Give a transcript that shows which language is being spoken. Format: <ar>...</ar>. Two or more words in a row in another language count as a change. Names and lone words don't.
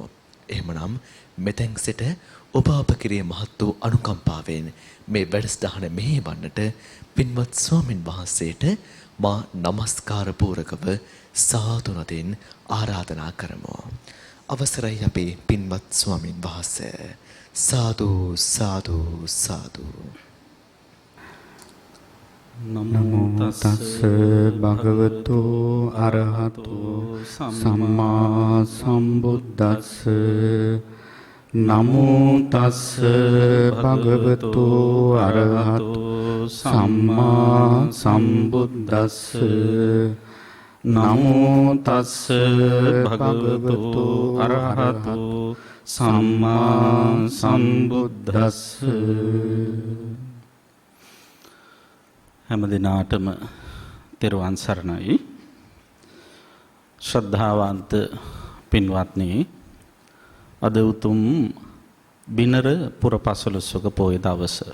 <si>එහෙමනම් මෙතෙන් සිට ඔබ අප කෙරේ මහත් වූ අනුකම්පාවෙන් මේ වැඩසටහන මෙහෙවන්නට පින්වත් ස්වාමින් වහන්සේට මා নমස්කාර පූරකව සාදු නදින් ආරාධනා කරමු. අවසරයි අපේ පින්වත් ස්වාමින් වහන්සේ. සාදු සාදු සාදු.</si> <pi>නමෝ තස්ස භගවතු අරහතු සම්මා සම්බුද්දස්ස නමෝ තස්ස භගවතු අරහතු සම්මා සම්බුද්දස්ස නමෝ තස්ස භගවතු අරහතු සම්මා සම්බුද්දස්ස.</pi> <si>හැම දිනාටම තෙරුවන් සරණයි. ශ්‍රද්ධාවන්ත පින්වත්නි, අද උතුම් බිනර පුරපසළොස්වක පොය දවස.</si>